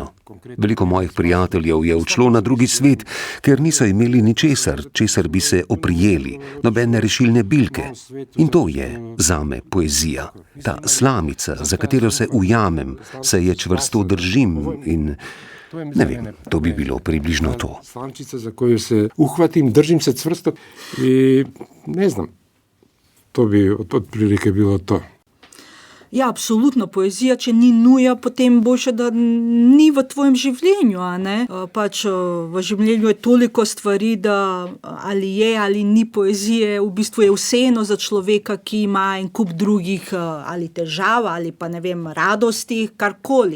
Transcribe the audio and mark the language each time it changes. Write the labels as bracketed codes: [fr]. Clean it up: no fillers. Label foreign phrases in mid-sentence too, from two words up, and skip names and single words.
[sl] Veliko mojih prijateljev je odšlo na drugi svet, ker niso imeli ničesar, česar bi se oprijeli, nobene rešilne bilke. In to je zame poezija. Ta slamica, za katero se ujamem, se je čvrsto držim in ne vem, to bi bilo približno to. [sr] Slamčica, za koju se uhvatim, držim se čvrsto i ne znam, to bi otprilike bilo to. [sl] Ja, absolutno, poezija, če ni nuja, potem boljše, da ni v tvojem življenju, a ne? Pač v življenju je toliko stvari, da ali je ali ni poezije, v bistvu je vseeno za človeka, ki ima en kup drugih ali težav, ali pa ne vem, radosti, karkoli.